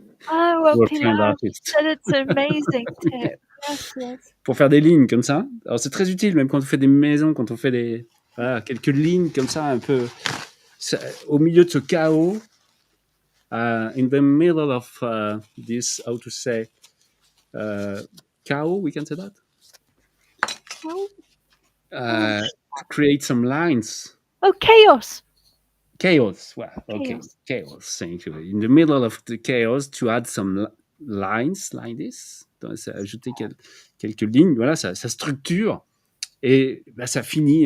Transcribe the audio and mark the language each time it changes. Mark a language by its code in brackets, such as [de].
[en] Oh, well, Pilar, that's an amazing tip. Yes. [fr] Pour faire des lignes comme ça. Alors c'est très utile, même quand on fait des maisons, quand on fait quelques lignes comme ça, un peu au milieu de ce chaos. [en] In the middle of this, how to say, chaos, we can say that? Create some lines. Oh, chaos. Chaos, well, okay, chaos. Thank you. In the middle of the chaos, to add some lines like this. [fr] Donc, ajouter quelques lignes, voilà, ça structure et ça finit.